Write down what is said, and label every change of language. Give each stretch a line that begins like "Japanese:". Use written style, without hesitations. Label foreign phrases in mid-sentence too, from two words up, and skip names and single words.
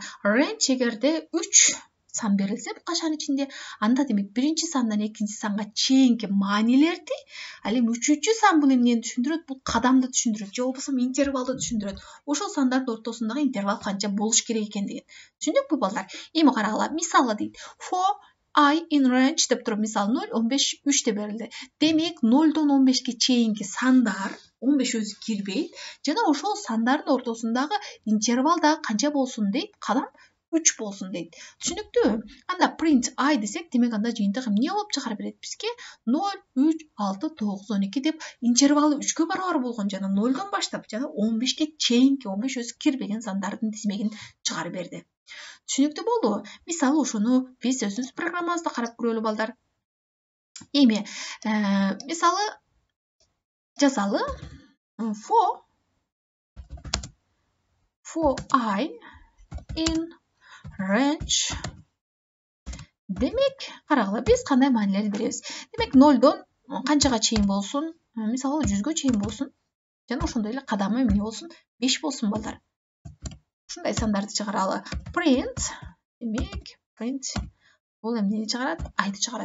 Kyrgyz: Range эгерде 3 сан берилсе, бул кашан ичинде, анда демек биринчи сандан экинчи санга чейинки маанилерди, ал эми үчүнчү сан бул эмнени түшүндүрөт? Бул кадамды түшүндүрөт, же болбосо интервалды түшүндүрөт. Ошол сандардын ортосундагы интервал канча болуш керек экендигин. Түшүндүкпү балдар? Эми карагыла. Мисалы дейт.
English: For I in range
Kyrgyz: деп туруп, мисалы 0, 15, 3 деп берилди. Демек 0-дон 15ке чейинки сандар 15 өзү кирбейт. Жана ошол сандардын ортосундагы интервал дагы канча болсун дейт? Кадам 3 болсун дейт. Түшүнүктүүбү? Анда print I десек, демек анда жыйынтык эмне болуп чыгарып берет бизге? 0, 3, 6, 9, 12 деп интервалы 3кө барабар болгон жана 0-дон баштап жана 15ке чейинки 15 өзү кирбеген сандардын тизмегин чыгарып берди. Түшүнүктүү болдубу? Мисалы ошону биз өзүбүз программабызда карап көрөлү балдар. Эми мисалы жазалы.
English: For I in range.
Kyrgyz: Демек, карагыла, биз кандай маанилерди беребиз? Демек 0-дон канчага чейин болсун? Мисалы 100гө чейин болсун. Жана ошондой эле кадамы эмне болсун? 5 болсун балдар. Ушундай сандарды чыгаралы. Print, демек, print бул эмнени чыгарат? Айды чыгарат.